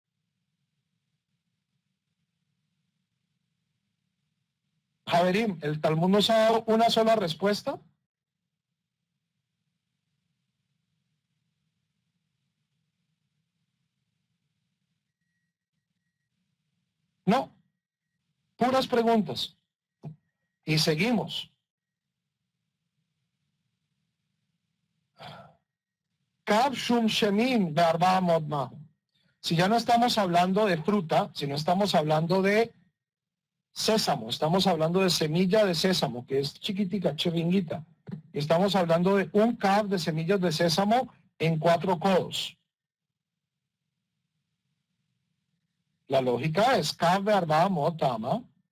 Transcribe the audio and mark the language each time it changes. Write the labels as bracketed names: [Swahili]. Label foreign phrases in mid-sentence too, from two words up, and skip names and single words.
[Spanish] Javerim, ¿el Talmud nos ha dado una sola respuesta? No, puras preguntas. Y seguimos. [Hebrew] קב שומשמין בארבע אמות מהו. [Spanish] Si ya no estamos hablando de fruta, sino estamos hablando de sésamo, estamos hablando de semilla de sésamo, que es chiquitica, chevinguita. Estamos hablando de un kav de semillas de sésamo en 4 codos. La lógica es kav de [Hebrew] ארבע אמות טעמא.